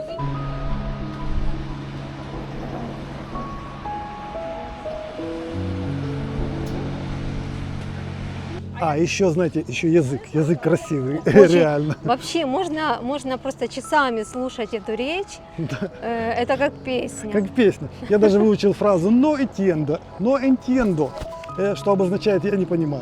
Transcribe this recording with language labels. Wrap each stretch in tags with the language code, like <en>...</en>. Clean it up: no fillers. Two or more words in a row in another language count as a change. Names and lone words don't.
<ru>А, еще, знаете, еще язык. Язык красивый, Очень. реально. Вообще можно просто часами слушать эту речь. Это как песня. Как песня. Я даже выучил фразу</ru> <es>«no entiendo», «no entiendo»,</es> <ru>что обозначает «я не понимаю».</ru>